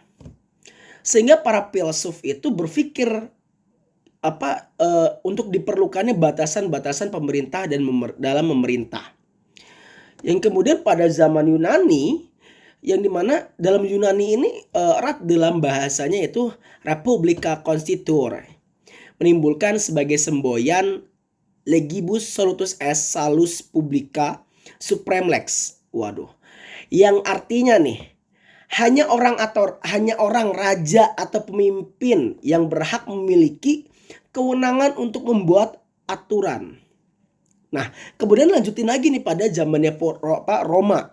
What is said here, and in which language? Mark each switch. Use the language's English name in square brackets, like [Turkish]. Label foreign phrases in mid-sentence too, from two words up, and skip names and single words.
[Indonesian] Sehingga para filsuf itu berpikir untuk diperlukannya batasan-batasan pemerintah dan dalam memerintah. Yang kemudian pada zaman Yunani, yang dimana dalam Yunani ini erat dalam bahasanya itu [Latin] Republica Constituere, [Indonesian] menimbulkan sebagai semboyan [Latin] legibus solutus est salus publica supreme lex. [Indonesian] Waduh. Yang artinya nih, hanya orang raja atau pemimpin yang berhak memiliki kewenangan untuk membuat aturan. Nah, kemudian lanjutin lagi nih pada zamannya Roma.